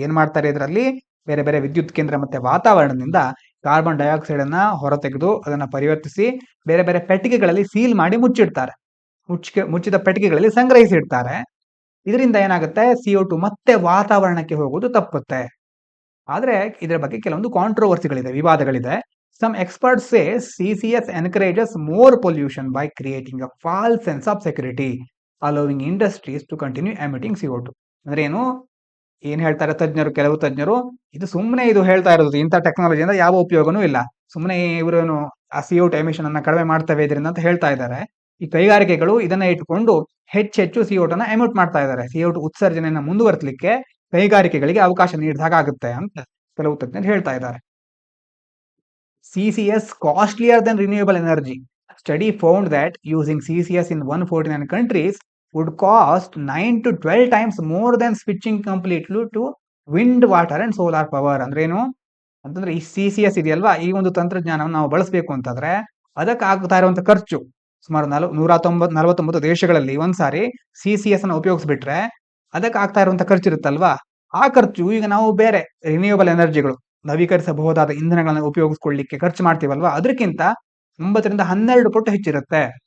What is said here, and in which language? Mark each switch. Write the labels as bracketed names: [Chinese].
[Kannada] ಏನ್ ಮಾಡ್ತಾರೆ, ಇದರಲ್ಲಿ ಬೇರೆ ಬೇರೆ ವಿದ್ಯುತ್ ಕೇಂದ್ರ ಮತ್ತೆ ವಾತಾವರಣದಿಂದ ಕಾರ್ಬನ್ ಡೈಆಕ್ಸೈಡ್ ಅನ್ನ ಹೊರತೆಗೆದು ಅದನ್ನ ಪರಿವರ್ತಿಸಿ ಬೇರೆ ಬೇರೆ ಪೆಟ್ಟಿಗೆಗಳಲ್ಲಿ ಸೀಲ್ ಮಾಡಿ ಮುಚ್ಚಿಡ್ತಾರೆ. ಮುಚ್ಚಿದ ಪೆಟ್ಟಿಗೆಗಳಲ್ಲಿ ಸಂಗ್ರಹಿಸಿಡ್ತಾರೆ. ಇದರಿಂದ ಏನಾಗುತ್ತೆ, CO2 ಮತ್ತೆ ವಾತಾವರಣಕ್ಕೆ ಹೋಗೋದು ತಪ್ಪುತ್ತೆ. ಆದ್ರೆ ಇದರ ಬಗ್ಗೆ ಕೆಲವೊಂದು ಕಾಂಟ್ರವರ್ಸಿಗಳಿದೆ, ವಿವಾದಗಳಿದೆ. [English] Some experts say CCS encourages more pollution by creating a false sense of security, allowing industries to continue emitting CO2. [Kannada] ಅಂದ್ರೆ ಏನ್ ಹೇಳ್ತಾರೆ ತಜ್ಞರು, ಕೆಲವು ತಜ್ಞರು, ಇದು ಸುಮ್ಮನೆ ಇದು ಹೇಳ್ತಾ ಇರೋದು, ಇಂಥ ಟೆಕ್ನಾಲಜಿಯಿಂದ ಯಾವ ಉಪಯೋಗನೂ ಇಲ್ಲ, ಸುಮ್ಮನೆ ಇವರೇನು ಆ CO2 ಎಮಿಷನ್ ಅನ್ನ ಕಡಿಮೆ ಮಾಡ್ತವೆ ಇದರಿಂದ ಅಂತ ಹೇಳ್ತಾ ಇದ್ದಾರೆ. ಈ ಕೈಗಾರಿಕೆಗಳು ಇದನ್ನ ಇಟ್ಕೊಂಡು ಹೆಚ್ಚೆಚ್ಚು CO2 ನ ಎಮಿಟ್ ಮಾಡ್ತಾ ಇದ್ದಾರೆ. CO2 ಉತ್ಸರ್ಜನೆಯನ್ನ ಮುಂದುವರಿಸಲಿಕ್ಕೆ ಕೈಗಾರಿಕೆಗಳಿಗೆ ಅವಕಾಶ ನೀಡಿದಾಗ ಆಗುತ್ತೆ ಅಂತ ಕೆಲವು ತಜ್ಞರು ಹೇಳ್ತಾ ಇದ್ದಾರೆ. [English] CCS costlier than renewable energy. Study found that using CCS in 149 countries would cost 9 to 12 times more than switching completely to wind, water and solar power. [Kannada] ಅಂದ್ರೇನು ಅಂತಂದ್ರೆ ಈ CCS ಇದೆಯಲ್ವಾ, ಈ ಒಂದು ತಂತ್ರಜ್ಞಾನವನ್ನು ನಾವು ಬಳಸಬೇಕು ಅಂತಂದ್ರೆ ಅದಕ್ಕೆ ಆಗ್ತಾ ಇರುವಂತ ಖರ್ಚು ಸುಮಾರು 149 ದೇಶಗಳಲ್ಲಿ ಒಂದ್ಸಾರಿ CCS ಅನ್ನು ಉಪಯೋಗಿಸ್ಬಿಟ್ರೆ ಅದಕ್ಕೆ ಆಗ್ತಾ ಇರುವಂತ ಖರ್ಚು ಇರುತ್ತಲ್ವಾ, ಆ ಖರ್ಚು ಈಗ ನಾವು ಬೇರೆ ರಿನ್ಯೂಯಬಲ್ ಎನರ್ಜಿಗಳು, ನವೀಕರಿಸಬಹುದಾದ ಇಂಧನಗಳನ್ನು ಉಪಯೋಗಿಸ್ಕೊಳ್ಳಿಕ್ಕೆ ಖರ್ಚು ಮಾಡ್ತೀವಲ್ವಾ, ಅದಕ್ಕಿಂತ 9 ರಿಂದ 12 ಪಟ್ಟು ಹೆಚ್ಚಿರುತ್ತೆ.